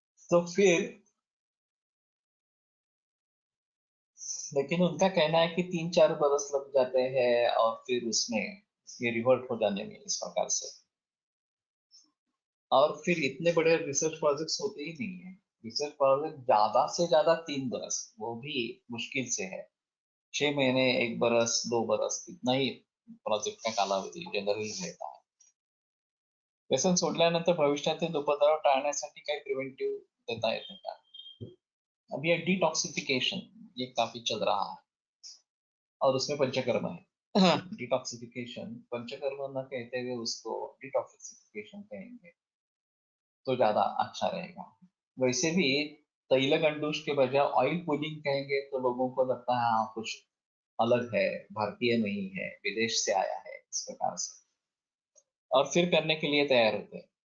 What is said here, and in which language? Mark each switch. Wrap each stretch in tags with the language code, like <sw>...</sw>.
<hi>तो फिर लेकिन उनका कहना है कि 3-4 बरस लग जाते हैं और फिर उसमें ये रिवर्ट हो जाने में इस प्रकार से। और फिर इतने बड़े रिसर्च प्रोजेक्ट्स होते ही नहीं है। रिसर्च प्रोजेक्ट ज्यादा से ज्यादा 3 बरस, वो भी मुश्किल से है। 6 महीने, 1 बरस, 2 बरस, इतना ही प्रोजेक्ट का कालावधी जनरली रहता है।</hi> <mr>व्यसन सोडल्यानंतर भविष्यातील उपद्रव टाळण्यासाठी काही प्रिव्हेंटिव्ह देता येते का?</mr> <hi>अभी ये डिटॉक्सिफिकेशन ये काफी चल रहा है और उसमें पंचकर्म है। डिटॉक्सिफिकेशन, पंचकर्म न कहते हुए उसको डिटॉक्सिफिकेशन कहेंगे तो ज्यादा अच्छा रहेगा। वैसे भी तैलक अंडूष के बजाय ऑयल पुलिंग कहेंगे तो लोगों को लगता है हाँ कुछ अलग है, भारतीय नहीं है, विदेश से आया है, इस प्रकार से, और फिर करने के लिए तैयार होते हैं।</hi>